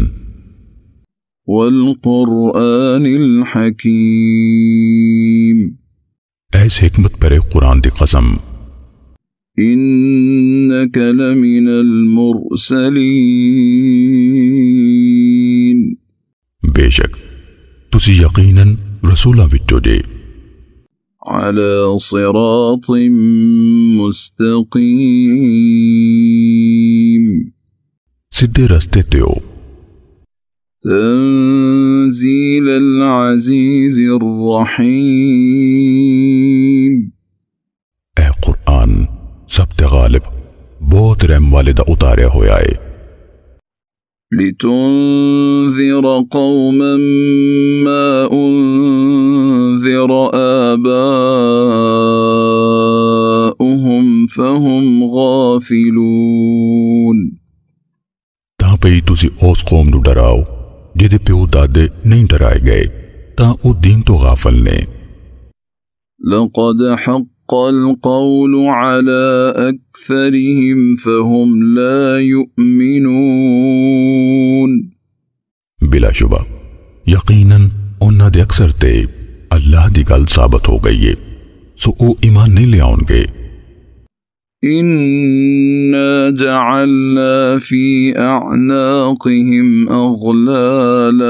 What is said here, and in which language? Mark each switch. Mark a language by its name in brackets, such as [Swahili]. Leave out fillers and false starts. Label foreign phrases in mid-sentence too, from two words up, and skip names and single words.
[Arabic] والقرآن الحكيم. [Punjabi] ਐਸ ਹਿਕਮਤ ਪਰੇ ਕੁਰਾਨ ਦੀ ਕਸਮ। [Arabic] إنك لمن المرسلين. [Punjabi] ਬੇਸ਼ਕ ਤੁਸੀ ਯਕੀਨਨ ਰਸੂਲਾਂ ਵਿਚੋਂ ਜੇ। [Arabic] على صراط مستقيم. [Punjabi] ਸੀਧੇ ਰਸਤੇ ਤੇ ਹੋ। [Arabic] تنزيل العزيز الرحيم. [Punjabi] ਐ ਕੁਰਾਨ ਸਬ ਤੇ ਗ਼ਾਲਿਬ ਬਹੁਤ ਰਹਿਮ ਵਾਲੇ ਦਾ ਉਤਾਰਿਆ ਹੋਇਆ ਹੈ। [Arabic] لتنذر قوما ما أنذر آباؤهم فهم غافلون. [Punjabi] ਤਾਂ ਪਈ ਤੁਸੀ ਉਸ ਕੌਮ ਨੂ ਡਰਾਓ ਜਿਹਦੇ ਪਿਓ ਦਾਦੇ ਨਹੀਂ ਡਰਾਏ ਗਏ, ਤਾਂ ਓ ਦੀਨ ਤੋ ਗ਼ਾਫ਼ਲ ਨੇ। [Arabic] لقد حق القول على أكثرهم فهم لا يؤمنون. [Punjabi] ਬਿਲਾਸ਼ੁਬਾ ਯਕੀਨਨ ਉਨ੍ਹਾਂ ਦੇ ਅਕਸਰ ਤੇ ਅੱਲਾਹ ਦੀ ਗਲ ਸਾਬਿਤ ਹੋ ਗਈ ਹੈ, ਸੋ ਓ ਈਮਾਨ ਨਹੀਂ ਲੈ ਆਉਣਗੇ। [Arabic] إنا جعلنا في أعناقهم أغلالا.